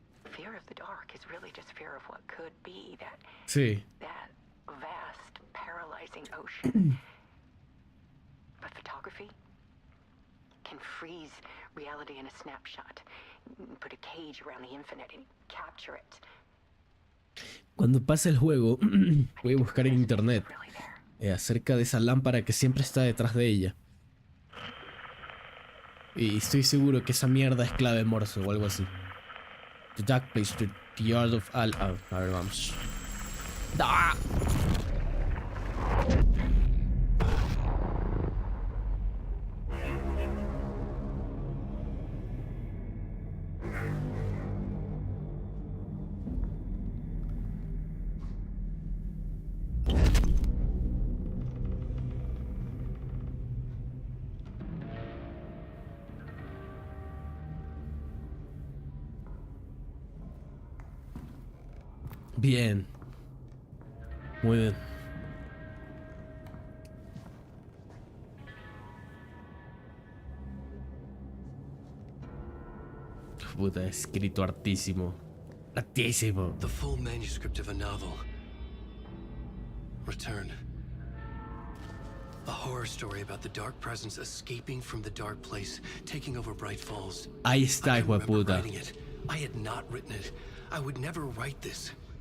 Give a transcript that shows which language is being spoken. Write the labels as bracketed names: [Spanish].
[English] Fear of the dark is really just fear of what could be, [Spanish] Sí. [English] that vast, paralyzing ocean. But photography can freeze reality in a snapshot, put a cage around the infinite and capture it. [Spanish] Cuando pase el juego, voy a buscar en internet acerca de esa lámpara que siempre está detrás de ella. Y estoy seguro que esa mierda es clave morse o algo así. [English] The dark place, the art of all. [Spanish] A ver, vamos. ¡Ah! Bien. Muy bien. Puta, escrito hartísimo. Hartísimo. [English] The full manuscript of a novel. Return. A horror story about the dark presence escaping from the dark place, taking over Bright Falls. [Spanish] Ahí está, hijo de puta. [English] I had not written it. I would never write this.